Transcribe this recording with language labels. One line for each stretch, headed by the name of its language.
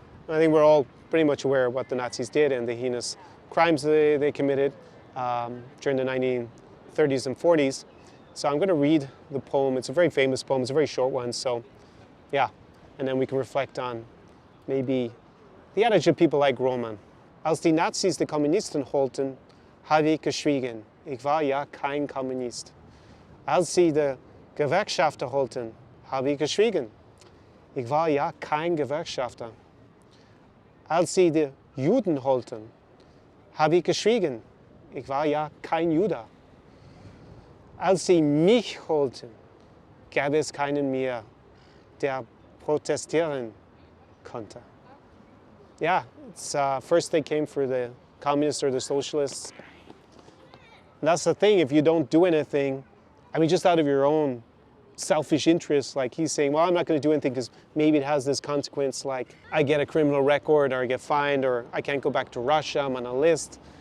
English: I think we're all pretty much aware of what the Nazis did and the heinous crimes they committed during the 1930s and 40s. So I'm going to read the poem. It's a very famous poem. It's a very short one. So yeah, and then we can reflect on maybe the attitude of people like Roman.
German: Als die Nazis die Kommunisten holten, habe ich geschwiegen. Ich war ja kein Kommunist. Als sie die Gewerkschafter holten, habe ich geschwiegen. Ich war ja kein Gewerkschafter. Als sie die Juden holten, habe ich geschwiegen. Ich war ja kein Jude. Als sie mich holten, gab es keinen mehr, der protestieren konnte.
English: Yeah, it's first they came for the communists or the socialists. And that's the thing, if you don't do anything, I mean, just out of your own selfish interest, like he's saying, well, I'm not going to do anything because maybe it has this consequence, like I get a criminal record or I get fined or I can't go back to Russia, I'm on a list.